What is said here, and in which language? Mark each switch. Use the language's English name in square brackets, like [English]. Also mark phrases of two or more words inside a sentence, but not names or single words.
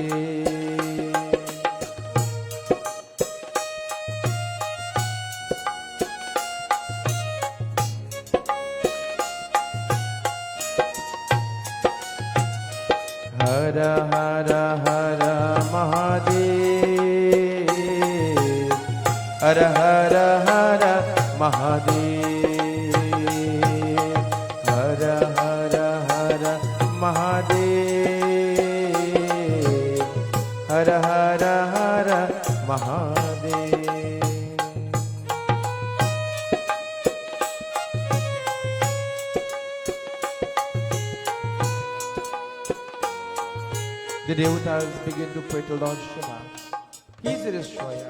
[Sanskrit] Hara Hara Hara Mahadev. Hara Hara Hara Mahadev. Hara Hara Hara Mahadev. Hara Hara Hara Mahadev. [English] The Devatas begin to pray to Lord Shiva. He's the destroyer.